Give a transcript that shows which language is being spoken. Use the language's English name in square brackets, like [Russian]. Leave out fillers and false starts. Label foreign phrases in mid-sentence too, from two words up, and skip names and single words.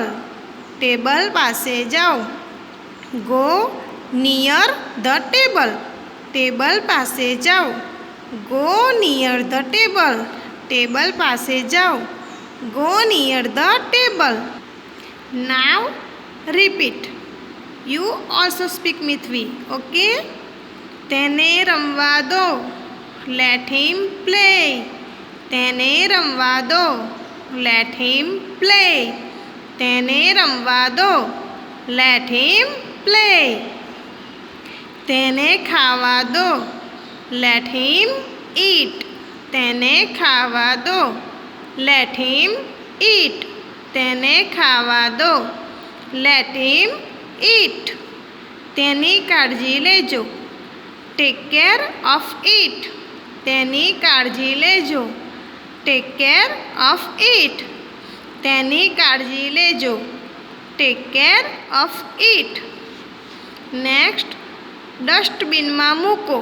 [Gujarati] ટેબલ પાસે જાઓ. [English] Go near the table. [Gujarati] ટેબલ પાસે જાઓ. [English] Go near the table. [Gujarati] ટેબલ પાસે જાઓ. [English] Go near the table. Now repeat. You also speak with me, okay? [Gujarati] તેને રમવા દો. [English] Let him play. [Gujarati] તેને રમવા દો. [English] Let him play. [Gujarati] તેને રમવા દો. [English] Let him play. [Gujarati] તેને ખાવા દો. [English] Let him eat. [Gujarati] તેને ખાવા દો. [English] Let him eat. [Gujarati] તેને ખાવા દો. [English] Let him eat. [Gujarati] તેની કાળજી લેજો. [English] Take care of it. [Gujarati] તેની કાળજી લેજો. [English] Take care of it. [Gujarati] તેની કાળજી લેજો. [English] Take care of it. [Gujarati] નેક્સ્ટ, ડસ્ટબિનમાં મૂકો.